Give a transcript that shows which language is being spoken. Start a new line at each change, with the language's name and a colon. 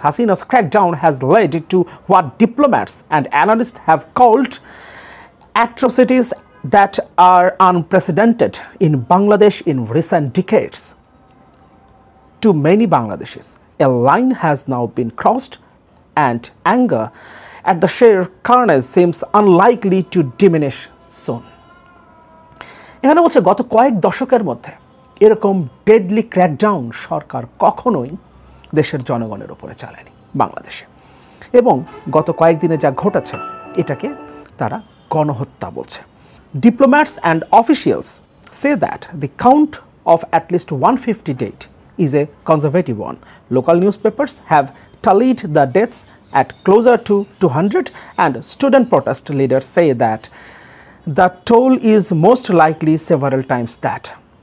English: Hasina's crackdown has led to what diplomats and analysts have called atrocities that are unprecedented in Bangladesh in recent decades. To many Bangladeshis, a line has now been crossed, and anger at the sheer carnage seems unlikely to diminish soon.
Bangla: এখানে বলছে গত কয়েক দশকের মধ্যে এরকম deadly crackdown সরকার কখনোই দেশের জনগণের উপরে চালায়নি বাংলাদেশে, এবং গত কয়েকদিনে যা ঘটেছে এটাকে তারা গণহত্যা বলছে।
English: Diplomats and officials say that the count of at least 150 dead is a conservative one. Local newspapers have tallied the deaths at closer to 200, and student protest leaders say that the toll is most likely several times that.